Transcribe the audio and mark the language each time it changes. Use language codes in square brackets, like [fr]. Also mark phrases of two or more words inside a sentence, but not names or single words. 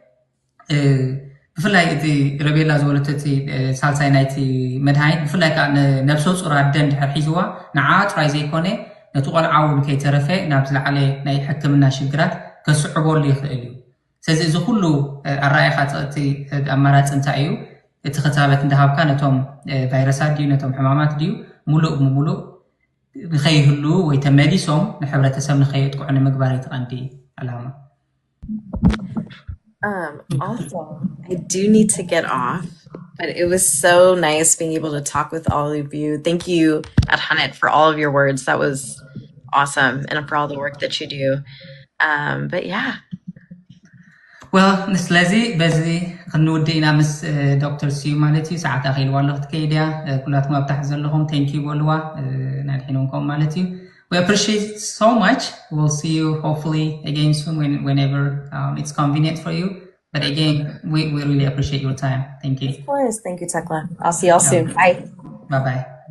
[ti] ብፍላይ እቲ ረቤላ ዝበለቶ እቲ ሳልሳይ ናይቲ መድሃኒት ብፍላይ ከዓ ነብሰ ፁር ኣደ እንድሕር ሒዝዋ ንዓ ጥራይ ዘይኮነ ነቲ ቆልዓ እውን ከይተረፈ ናብ ዝለዓለ ናይ ሕክምና ሽግራት ከስዕበሉ ይኽእል እዩ ስለዚ እዚ ኩሉ ኣረኣእኻ እቲ ኣማራፂ እንታይ እዩ እቲ ክታበት እንዳሃብካ ነቶም ቫይረሳት ድዩ ነቶም ሕማማት ድዩ ሙሉእ ብምሉእ ንኸይህሉ ወይ ተመሊሶም ንሕብረተሰብ ንኸየጥቅዑ ንምግባር ይትቐንዲ ዓላማ [en] Also, I do need to get off, but it was so nice being able to talk with all of you. Thank you, Adhanet, for all of your words. That was awesome, and for all the work that you do. But yeah. well [ti] ስለዚህ በዚ ክንውዲ ኢና ምስ ዶክተር ሲዩ ማለት እዩ ሰዓት ኣኺልዋ ኣለኽቲ ከይድያ ኩላትኩም ኣብ ታሕቲ ዘለኹም [en] thank you [ti] በልዋ ናድሒኖምኩም ማለት እዩ [en] we appreciate so much we'll see you hopefully again soon whenever it's convenient for you but again we really appreciate your time thank you Of course, thank you Tekla. I'll see y'all soon. Bye. Bye.